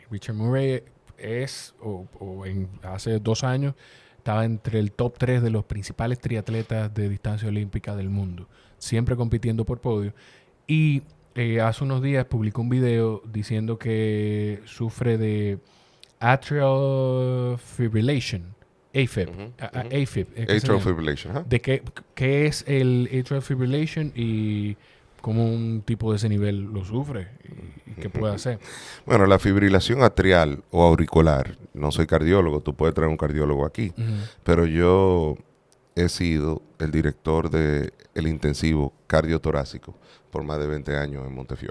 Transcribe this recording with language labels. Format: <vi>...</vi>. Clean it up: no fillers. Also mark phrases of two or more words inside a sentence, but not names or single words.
<es>Richard Murray hace 2 años, estaba entre el top 3 de los principales triatletas de distancia olímpica del mundo, siempre compitiendo por podio. Y hace unos días publicó un video diciendo que sufre de</es> <en>atrial fibrillation,</en> <es>AFib. AFib.</es> <en>Atrial fibrillation.</en> <es>¿Eh? ¿De qué es el</es> <en>atrial fibrillation</en> <es>y cómo un tipo de ese nivel lo sufre y qué puede hacer? Bueno, la fibrilación atrial o auricular, no soy cardiólogo, tú puedes traer un cardiólogo aquí, pero yo he sido el director del intensivo cardiotorácico por más de 20 años en Montefiore.</es>